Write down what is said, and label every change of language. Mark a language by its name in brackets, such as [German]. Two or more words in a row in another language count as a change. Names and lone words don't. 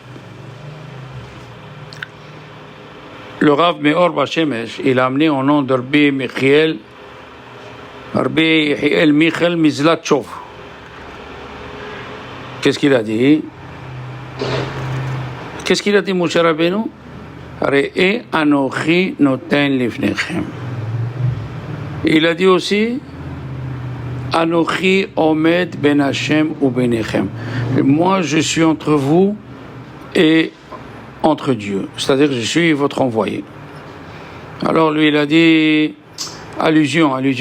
[French] Le Rav Meor Bashemesh, il a amené au nom de Rabbi Michael Mizlatchov. Qu'est-ce qu'il a dit? Qu'est-ce qu'il a dit, Moshe Rabbeinu? [Hebrew] ראה אנכי נתן לפניכם. [French] Il a dit aussi, [Hebrew] אנכי עמד בין השם ובינכם. [French] Moi, je suis entre vous et entre Dieu. C'est-à-dire, je suis votre envoyé. Alors, lui, il a dit, allusion.